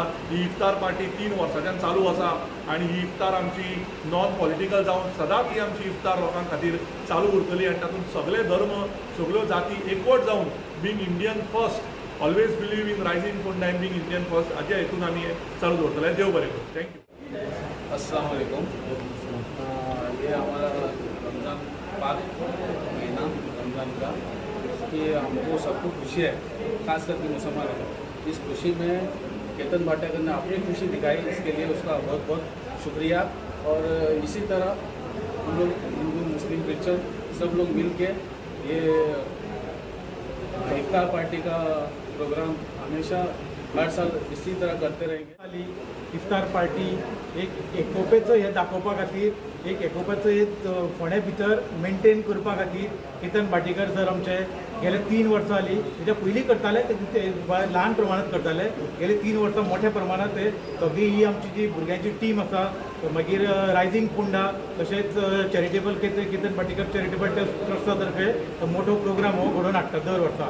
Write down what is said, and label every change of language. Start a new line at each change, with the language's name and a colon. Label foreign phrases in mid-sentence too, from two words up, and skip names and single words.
Konkani: ही इफ्तार पार्टी 3 वर्सांच्यान चालू आसा आनी ही इफ्तार आमची
English: non political
Konkani: जावन सदांच ही आमची इफ्तार लोकां खातीर चालू उरतली आनी तातूंत सगळे धर्म सगळ्यो जाती एकवट जावन
English: being Indian first always believe in Rising Ponda and being Indian first
Konkani: हाच्या हेतून आमी चालू दवरतले। देव बरें करूं। थँक्यू।
Arabic: السلام عليكم.
Hindi: ये हमारा रमज़ान पाक महीना रमज़ान का कि हमको सबको खुशी है, खास करके मुसलमानों को। इस खुशी में केतन भाटियाकर ने अपनी खुशी दिखाई, इसके लिए उसका बहुत बहुत शुक्रिया। और इसी तरह हम लोग हिंदू मुस्लिम क्रिश्चन सब लोग मिल के ये इफ्तार पार्टी का प्रोग्राम हमेशा हर साल इसी तरह करते रहेंगे।
Konkani: इफ्तार पार्टी एक एकोपेचो हे दाखोवपा खातीर एक एकोपाचो एक फोंड्या भितर मेंटेन करपा खातीर केतन भाटीकर सर आमचे गेले 3 वर्सां जाली। तेच्या पयलीं करताले ते ल्हान प्रमाणांत करताले, गेले 3 वर्सां मोठ्या प्रमाणांत ते सगळी ही आमची जी भुरग्यांची टीम आसा मागीर रायझिंग पोंडा तशेंच चॅरिटेबल केतन भाटीकर चॅरिटेबल ट्रस्टा तर्फे मोठो प्रोग्राम हो घडोवन हाडटा दर वर्सा।